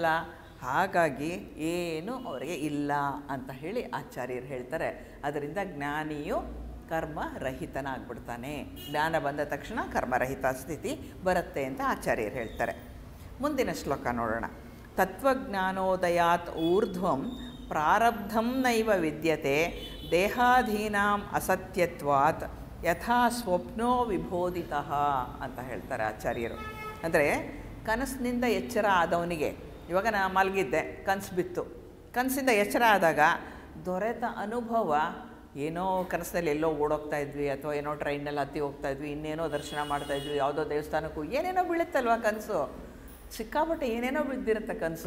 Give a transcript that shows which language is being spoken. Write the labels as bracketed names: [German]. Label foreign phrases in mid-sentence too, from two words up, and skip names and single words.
[Kannada] ಹಾಗಾಗಿ ಏನು ಅವರಿಗೆ ಇಲ್ಲ ಅಂತ ಹೇಳಿ ಆಚಾರ್ಯರು ಹೇಳ್ತಾರೆ. ಅದರಿಂದ ಜ್ಞಾನಿಯು ಕರ್ಮರಹಿತನಾಗ್ಬಿಡ್ತಾನೆ. ಜ್ಞಾನ ಬಂದ ತಕ್ಷಣ ಕರ್ಮರಹಿತ ಸ್ಥಿತಿ ಬರುತ್ತೆ ಅಂತ ಆಚಾರ್ಯರು ಹೇಳ್ತಾರೆ. ಮುಂದಿನ ಶ್ಲೋಕ ನೋಡೋಣ. [Sanskrit] ತತ್ವಜ್ಞಾನೋದಯಾತ್ ಊರ್ಧ್ವಂ ಪ್ರಾರಬ್ಧಂ ನೈವ ವಿದ್ಯತೆ ದೇಹಾಧೀನಾಂ ಅಸತ್ಯತ್ವಾತ್ ಯಥಾ ಸ್ವಪ್ನೋ ವಿಬೋಧಿತಃ [Kannada] ಅಂತ ಹೇಳ್ತಾರೆ ಆಚಾರ್ಯರು. ಅಂದರೆ ಕನಸಿನಿಂದ ಎಚ್ಚರ ಆದವನಿಗೆ, ಇವಾಗ ನಾ ಮಲಗಿದ್ದೆ, ಕನಸು ಬಿತ್ತು, ಕನಸಿಂದ ಎಚ್ಚರ ಆದಾಗ ದೊರೆತ ಅನುಭವ, ಏನೋ ಕನಸಿನಲ್ಲಿ ಎಲ್ಲೋ ಓಡೋಗ್ತಾ ಇದ್ವಿ, ಅಥವಾ ಏನೋ ಟ್ರೈನಲ್ಲಿ ಹತ್ತಿ ಹೋಗ್ತಾ ಇದ್ವಿ, ಇನ್ನೇನೋ ದರ್ಶನ ಮಾಡ್ತಾಯಿದ್ವಿ, ಯಾವುದೋ ದೇವಸ್ಥಾನಕ್ಕೂ ಏನೇನೋ ಬೀಳುತ್ತಲ್ವ ಕನಸು, ಸಿಕ್ಕಾಪಟ್ಟೆ ಏನೇನೋ ಬಿದ್ದಿರುತ್ತೆ ಕನಸು.